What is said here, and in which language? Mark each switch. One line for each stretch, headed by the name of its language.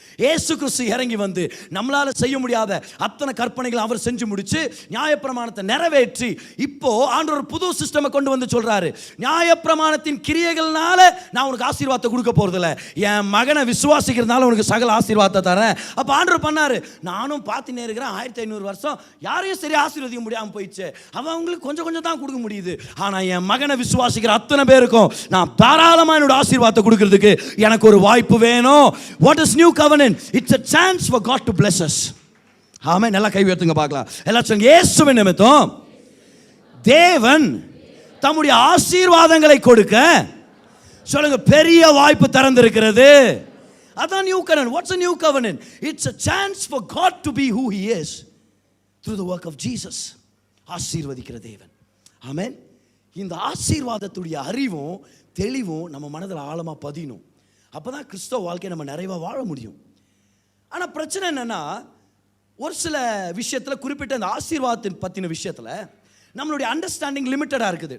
Tamil: இயேசு கிறிஸ்து இறங்கி வந்து நம்மளால செய்ய முடியாத அத்தனை கற்பனைகளை அவர் செஞ்சு முடிச்சு நியாயப்பிரமாணத்தை நிறைவேற்றி இப்போ ஆண்டவர் ஒரு புது சிஸ்டமை கொண்டு வந்து சொல்றாரு, நியாயப்பிரமாணத்தின் கிரியைகள்னால நான் உனக்கு ஆசீர்வாதத்தை கொடுக்க போறதில்ல, என் மகனை விசுவாசிக்கிறதுனால உனக்கு சகல ஆசீர்வாதத்தை தரேன். அப்ப ஆண்டவர் பண்ணாரு, நானும் பார்த்துனே இருக்கிறேன், 1500 வருஷம் யாரையும் சரி ஆசீர்வதிக்க முடியாம போயிடுச்சு, அவங்களுக்கு கொஞ்சம் கொஞ்சம் தான் கொடுக்க முடியுது, ஆனா என் மகனை விசுவாசிக்கிற அத்தனை பேருக்கும் நான் தாராளமா என்னோட ஆசீர்வாதத்தை கொடுக்கிறதுக்கு எனக்கு ஒரு வாய்ப்பு வேணும்.
English: What is new covenant? It's a chance for God to bless us.
Tamil: ஆமென். நல்லா கை உயர்த்துங்க பார்க்கலாம். எல்லாம் சொல்லுங்க, இயேசுவின் நிமித்தம் தேவன் தம்முடைய ஆசீர்வாதங்களை கொடுக்க சொல்லுங்க பெரிய வாய்ப்பு திறந்திருக்கிறது. அதான் new covenant.
English: What's a new covenant? It's a chance for God to be who he is through the work of Jesus.
Tamil: ஆசீர்வதிக்கிற தேவன். ஆமென். இந்த ஆசீர்வாதத்துடைய அறிவும் தெளிவும் நம்ம மனதில் ஆழமாக பதியணும். அப்போ தான் கிறிஸ்தவ வாழ்க்கையை நம்ம நிறைவாக வாழ முடியும். ஆனால் பிரச்சனை என்னென்னா, ஒரு சில விஷயத்தில் குறிப்பிட்ட இந்த ஆசீர்வாதத்தின் பற்றின விஷயத்தில் நம்மளுடைய அண்டர்ஸ்டாண்டிங் லிமிட்டடாக இருக்குது.